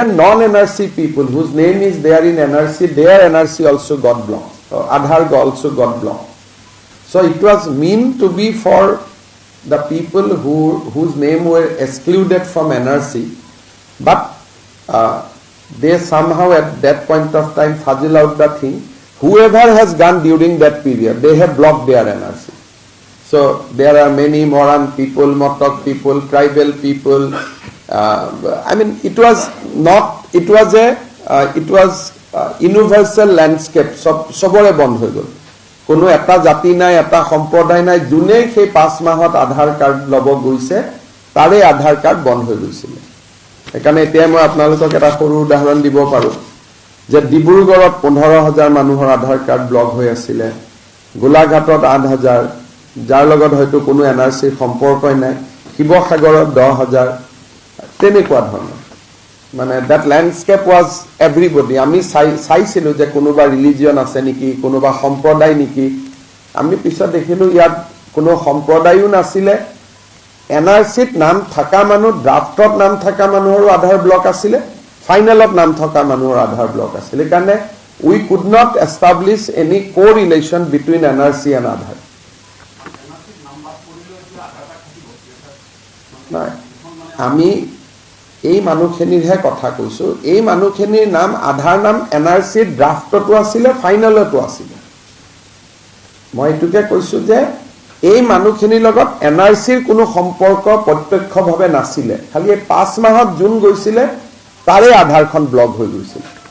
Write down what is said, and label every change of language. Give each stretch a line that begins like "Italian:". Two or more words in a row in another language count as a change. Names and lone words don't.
English: non-NRC people whose name is there in NRC their NRC also got blocked Aadhaar also got blocked so it was meant to be for the people whose name were excluded from NRC but they somehow at that point of time fuzzle out the thing whoever has gone during that period they have blocked their NRC so there are many Moran people Motok people tribal people I mean it was universal landscape
Assamese: সৱে বন্ধ হৈ গ'ল কোনো এটা জাতি নাই এটা সম্প্ৰদায় নাই জুনে সেই 5 মাহত আধাৰ কাৰ্ড লব গৈছে তাৰে আধাৰ কাৰ্ড বন্ধ হৈ গৈছিল একানে এতিয়া মই আপোনালোকক এটা সৰু উদাহৰণ দিব পাৰো যে ডিব্ৰুগড়ত 15000 মানুহৰ আধাৰ কাৰ্ড ব্লক হৈ আছিল গোলাঘাটত 8000 যাৰ লগত হয়তো কোনো এনআৰসি সম্পৰ্কই নাই শিৱসাগৰত 10000 তেনেকুৱা ধৰণৰ মানে
English: that landscape was
Assamese: everybody আমি চাইছিলো যে কোনোবা ৰিলিজিয়ন আছে নেকি কোনোবা সম্প্ৰদায় নেকি আমি পিছত দেখিলো ইয়াত কোনো সম্প্ৰদায়ও নাছিলে এনআৰসিত নাম থাকা মানুহ ড্ৰাফটত নাম থাকা মানুহৰ আধাৰ ব্লক আছিল ফাইনেলত নাম থকা মানুহৰ আধাৰ ব্লক আছিল কাৰণে
English: we could not establish any correlation between NRC and Aadhaar
Assamese: নাই আমি এই মানুহখিনিৰহে কথা কৈছো এই মানুহখিনিৰ নাম আধাৰ নাম এনআৰসি ড্ৰাফটটো আছিল ফাইনেলটো আছিল মই এটুকে কৈছো যে এই মানুহখিনিৰ লগত এনআৰসিৰ কোনো সম্পৰ্ক প্ৰত্যক্ষভাৱে নাছিল খালি 5 মাহত জুন গৈছিল তাৰে আধাৰখন ব্লক হৈ গৈছিল